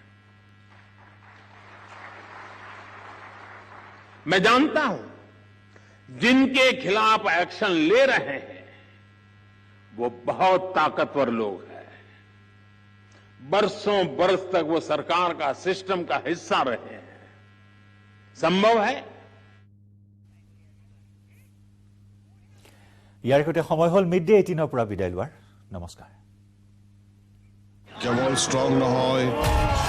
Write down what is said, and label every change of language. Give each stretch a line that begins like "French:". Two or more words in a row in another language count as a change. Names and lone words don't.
Hindi: मैं जानता हूं जिनके खिलाफ एक्शन ले रहे हैं वो बहुत ताकतवर लोग हैं। बरसों बरस तक वो सरकार का, सिस्टम का हिस्सा रहे हैं। संभव है।
Assamese: ইয়াৰ সৈতে সময় হল মিডডে 18 পৰা বিদায় লোৱাৰ। নমস্কাৰ। কেৱল ষ্ট্ৰং নহয়